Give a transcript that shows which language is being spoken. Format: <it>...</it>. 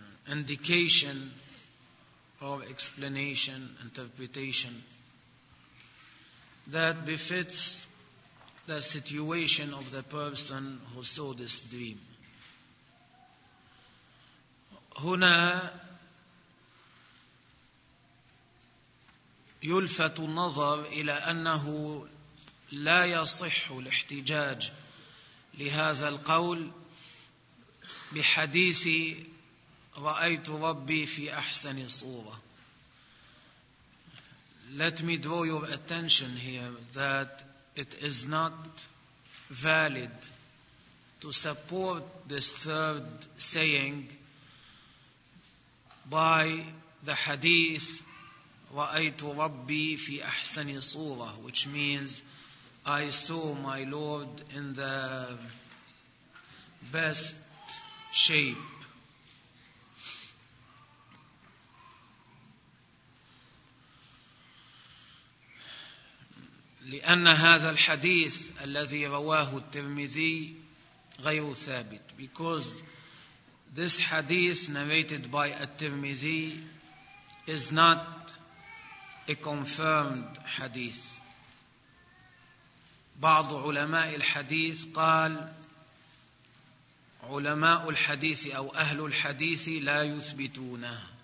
<en>indication or explanation, interpretation that befits the situation of the person who saw this dream.</en> <ar>هنا يلفت النظر إلى أنه لا يصح الاحتجاج لهذا القول بحديث رأيت ربي في أحسن صورة.</ar> <en>Let me draw your attention here that it is not valid to support this third saying by the hadith</en> <ar>رأيت ربي في أحسن صورة,</ar> <en>which means I saw my Lord in the best shape.</en> <ar>لأن هذا الحديث الذي رواه الترمذي غير ثابت.</ar> <en>Because this hadith narrated by الترمذي is not a confirmed hadith.</en> <ar>بعض علماء الحديث قال علماء الحديث أو أهل الحديث لا يثبتونه.</ar>